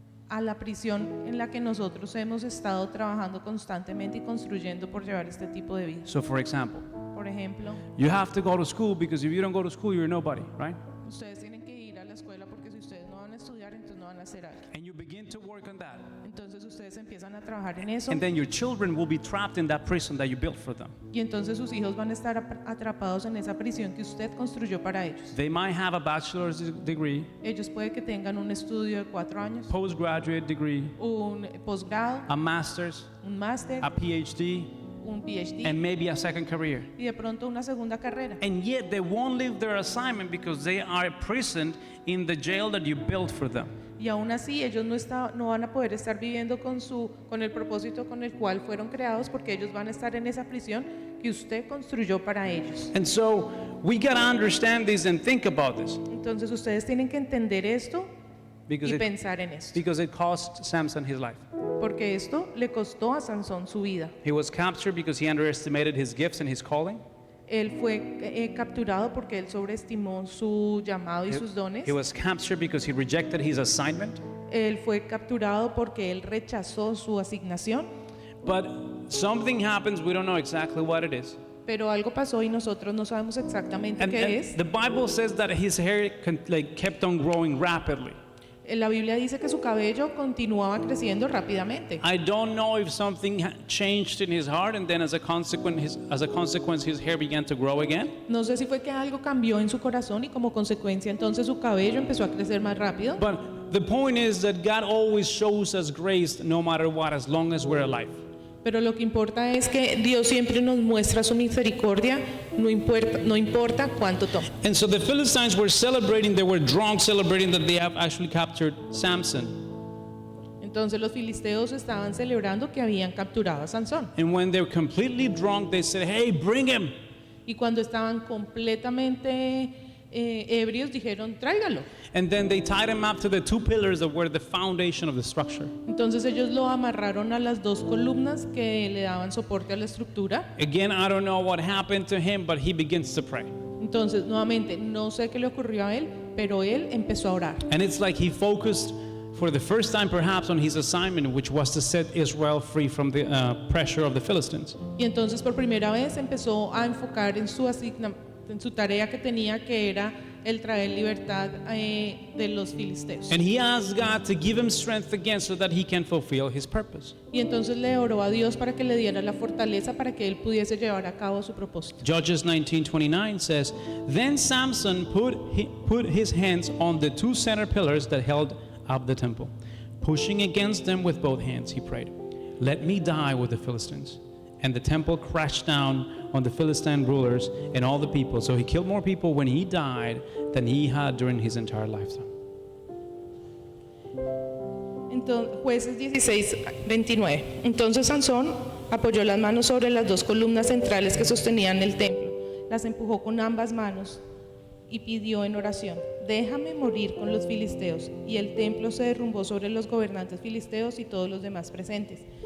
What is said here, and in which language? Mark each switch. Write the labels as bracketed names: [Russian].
[Spanish] a la prisión en la que nosotros hemos estado trabajando constantemente y construyendo por llevar este tipo de vida. [English] So for example, [Spanish] Por ejemplo, [English] you have to go to school because if you don't go to school, you're nobody, right? [Spanish] ustedes tienen que ir a la escuela porque si ustedes no van a estudiar, entonces no van a hacer algo. [English] And you begin to work on that. [Spanish] Entonces ustedes empiezan a trabajar en eso [English] And then your children will be trapped in that prison that you built for them. [Spanish] y entonces sus hijos van a estar atrapados en esa prisión que usted construyó para ellos. [English] They might have a bachelor's degree, [Spanish] Ellos puede que tengan un estudio de 4 años, [English] postgraduate degree, [Spanish] un posgrado, [English] a master's, [Spanish] un máster, [English] a PhD, [Spanish] un PhD [English] and maybe a second career. [Spanish] y de pronto una segunda carrera. [English] And yet they won't leave their assignment because they are imprisoned in the jail that you built for them. [Spanish] Y aún así ellos no van a poder estar viviendo con el propósito con el cual fueron creados porque ellos van a estar en esa prisión que usted construyó para ellos. [English] And so we got to understand this and think about this [Spanish] Entonces ustedes tienen que entender esto [English] because [Spanish] y [English] it, [Spanish] pensar en esto. [English] because it cost Samson his life. [Spanish] Porque esto le costó a Sansón su vida. [English] He was captured because he underestimated his gifts and his calling. [Spanish] Él fue capturado porque él sobreestimó su llamado y sus dones. [English] He was captured because he rejected his assignment. [Spanish] Él fue capturado porque él rechazó su asignación. [English] But something happens, we don't know exactly what it is. [Spanish] Pero algo pasó y nosotros no sabemos exactamente [English] And [Spanish] qué es. [English] the Bible says that his hair kept on growing rapidly. [Spanish] La Biblia dice que su cabello continuaba creciendo rápidamente. [English] I don't know if something changed in his heart and then as a consequence his hair began to grow again. [Spanish] No sé si fue que algo cambió en su corazón y como consecuencia entonces su cabello empezó a crecer más rápido. [English] But the point is that God always shows us grace no matter what, as long as we're alive. [Spanish] Pero lo que importa es que Dios siempre nos muestra su misericordia, no importa cuánto toma. [English] And so the Philistines were celebrating, they were drunk celebrating that they have actually captured Samson. [Spanish] Entonces los filisteos estaban celebrando que habían capturado a Sansón. [English] And when they were completely drunk, they said, "Hey, bring him." [Spanish] Y cuando estaban completamente ebrios dijeron, tráigalo. [English] And then they tied him up to the two pillars that were the foundation of the structure. [Spanish] Entonces ellos lo amarraron a las 2 columnas que le daban soporte a la estructura. [English] Again, I don't know what happened to him, but he begins to pray. [Spanish] Entonces nuevamente no sé qué le ocurrió a él, pero él empezó a orar. [English] And it's like he focused for the first time perhaps on his assignment, which was to set Israel free from the pressure of the Philistines. [Spanish] Y entonces por primera vez empezó a enfocar en su tarea que tenía, que era el traer libertad de los filisteos. [English] And he asked God to give him strength again so that he can fulfill his purpose. [Spanish] Y entonces le oró a Dios para que le diera la fortaleza para que él pudiese llevar a cabo su propósito. [English] Judges 19:29 says, Then Samson put his hands on the two center pillars that held up the temple. Pushing against them with both hands, he prayed, Let me die with the Philistines. And the temple crashed down on the Philistine rulers and all the people. So he killed more people when he died than he had during his entire lifetime. [Spanish] Entonces, Jueces 16:29. Entonces Sansón apoyó las manos sobre las dos columnas centrales que sostenían el templo, las empujó con ambas manos y pidió en oración: déjame morir con los filisteos. Y el templo se derrumbó sobre los gobernantes filisteos y todos los demás presentes.